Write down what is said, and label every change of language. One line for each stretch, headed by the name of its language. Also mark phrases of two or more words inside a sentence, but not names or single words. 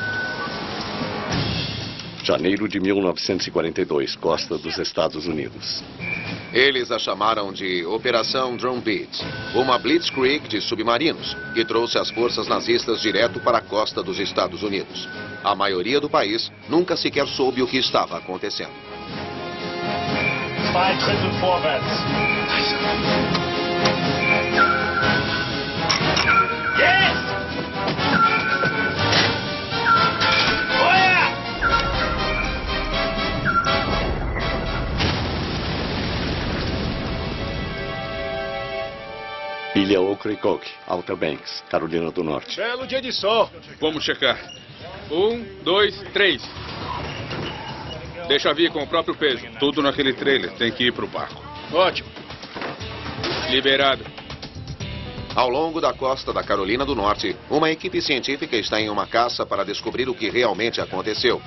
Portuguese: Janeiro de 1942, costa dos Estados Unidos. Eles a chamaram de Operação Drumbeat, uma blitzkrieg de submarinos, que trouxe as forças nazistas direto para a costa dos Estados Unidos. A maioria do país nunca sequer soube o que estava acontecendo.
German: 2 Drittel vorwärts. Jetzt! Feuer!
Portuguese: Ilha Ocracoke, Outer Banks, Carolina do Norte. Belo dia de sol. Vamos checar. 1, 2, 3. Deixa vir com o próprio peso. Tudo naquele trailer tem que ir pro barco. Ótimo. Liberado. Ao longo da costa da Carolina do Norte, uma equipe científica está em uma caça para descobrir o que realmente aconteceu.